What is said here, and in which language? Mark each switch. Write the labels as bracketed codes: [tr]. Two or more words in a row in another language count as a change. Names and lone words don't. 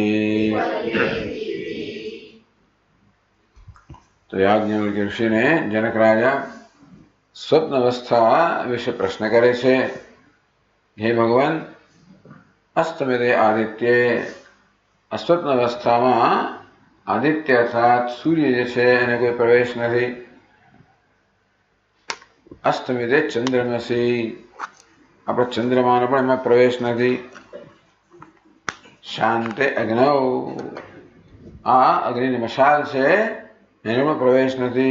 [gu] તો યાજ્ઞવલ્ક્ય ઋષિ ને જનક રાજા સ્વપ્ન અવસ્થા વિષય પ્રશ્ન કરે છે। [sa] हे भगवान, अस्तमिते आदित्य [gu] अस्वप्न अवस्थाમાં આદિત્ય અર્થાત સૂર્ય જે છે એને કોઈ પ્રવેશ નથી. [sa] અસ્તમિતે ચંદ્રમસી [gu] આપણે ચંદ્રમાનો પણ એમાં પ્રવેશ નથી. [sa] શાંતે અગ્નૌ [gu] આ અગ્નિની મશાલ છે એનો પણ પ્રવેશ નથી.